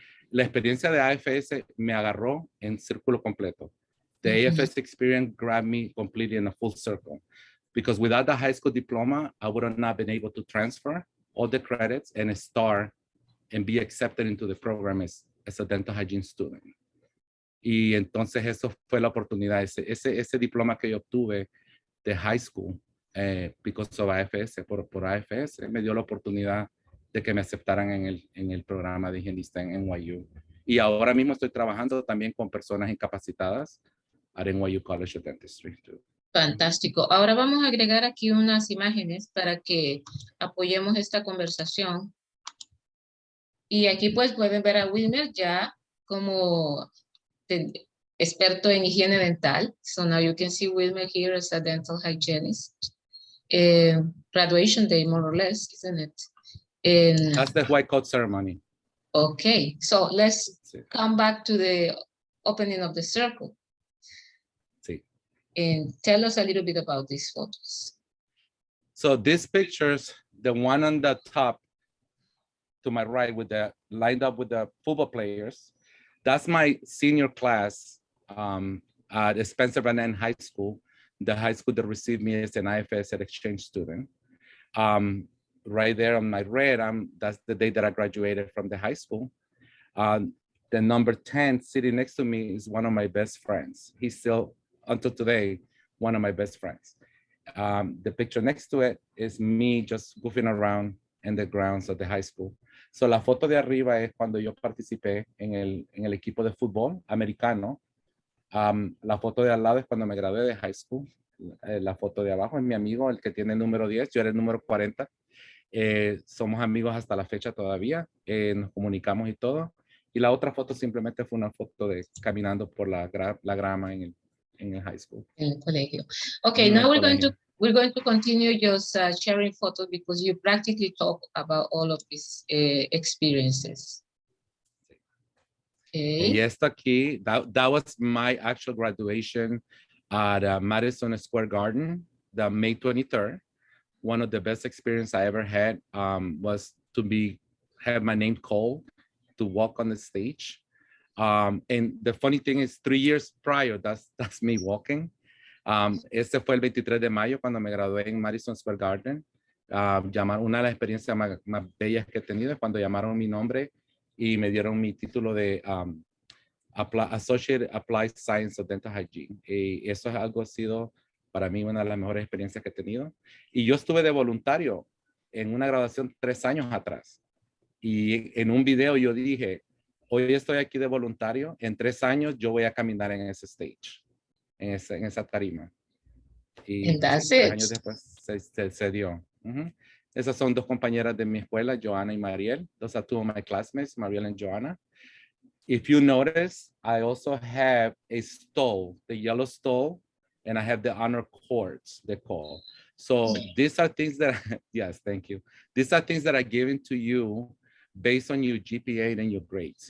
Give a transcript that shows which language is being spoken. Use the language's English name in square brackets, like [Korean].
[Spanish] La experiencia de AFS me agarró en círculo completo. [English] The AFS experience grabbed me completely in a full circle. Because without the high school diploma, I would have not been able to transfer all the credits and start and be accepted into the program as a dental hygiene student. [Spanish] Y entonces eso fue la oportunidad, ese diploma que yo obtuve de high school, [English] because of AFS, [Spanish] por AFS, me dio la oportunidad de que me aceptaran en el programa de higienista en NYU. Y ahora mismo estoy trabajando también con personas incapacitadas [English] at NYU College of Dentistry too. [Spanish] Fantástico. Ahora vamos a agregar aquí unas imágenes para que apoyemos esta conversación. Y aquí pues pueden ver a Wilmer ya como experto en higiene dental. [English] So now you can see Wilmer here as a dental hygienist. Graduation day, more or less, isn't it? That's the white coat ceremony. Okay, so let's come back to the opening of the circle. [Spanish] Sí. [English] And tell us a little bit about these photos. So these pictures, the one on the top to my right with the lined up with the football players, that's my senior class at Spencer Van Ness High School, the high school that received me as an IFS exchange student. Right there on my right, that's the day that I graduated from the high school. The number 10 sitting next to me is one of my best friends. He's still, until today, one of my best friends. The picture next to it is me just goofing around in the grounds of the high school. [Spanish] So la foto de arriba es cuando yo participé en el equipo de fútbol americano. La foto de al lado es cuando me gradué de high school. La foto de abajo es mi amigo, el que tiene el número 10, yo era el número 40. Somos amigos hasta la fecha todavía, nos comunicamos y todo. Y la otra foto simplemente fue una foto de caminando por la grama en el high school. En el colegio. [English] Okay, now we're going to continue just sharing photos because you practically talk about all of these experiences. Okay. [Spanish] Y esto aquí, [English] that was my actual graduation at Madison Square Garden, the May 23rd. One of the best experiences I ever had was to have my name called to walk on the stage. And the funny thing is 3 years prior, that's me walking. [Spanish] Este fue el 23 de mayo cuando me gradué en Madison Square Garden. Una de las experiencias más bellas que he tenido es cuando llamaron mi nombre y me dieron mi título de Associate Applied Science of Dental Hygiene. Y eso es algo ha sido para mí una de las mejores experiencias que he tenido. Y yo estuve de voluntario en una graduación 3 años atrás. Y en un video yo dije, hoy estoy aquí de voluntario, en 3 años yo voy a caminar en ese stage, en esa tarima. Y [English] And that's [Spanish] 3 [English] it. [Spanish] años después se dio. Esas son 2 compañeras de mi escuela, Joana y Mariel. [English] Those are 2 of my classmates, Mariel and Joana. If you notice, I also have a stole, the yellow stole, and I have the honor cords, they call. So these are things that, yes, thank you. These are things that are given to you based on your GPA and your grades.